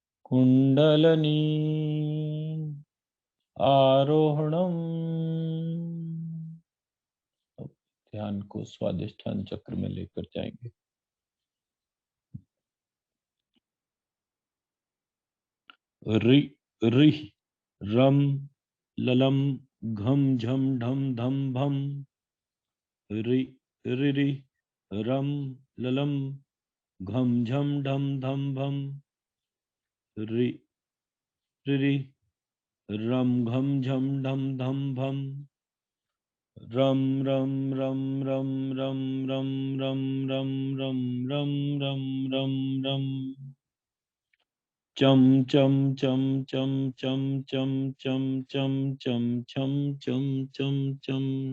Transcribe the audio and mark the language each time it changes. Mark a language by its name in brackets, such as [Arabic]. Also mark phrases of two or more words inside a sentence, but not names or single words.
[Sanskrit] कुंडलनी आरोहणम। [Hindi] अब ध्यान को स्वादिष्ठान चक्र में लेकर जाएंगे। [Sanskrit] रि रि रम ललम घम झम ढम धम भम। रि रि रि रम ललम घम झम ढम धम भम। रि रि रि रम घम झम ढम धम भम। रम रम रम रम रम रम रम रम रम रम रम रम रम। चम चम चम चम चम चम चम चम चम चम चम चम चम।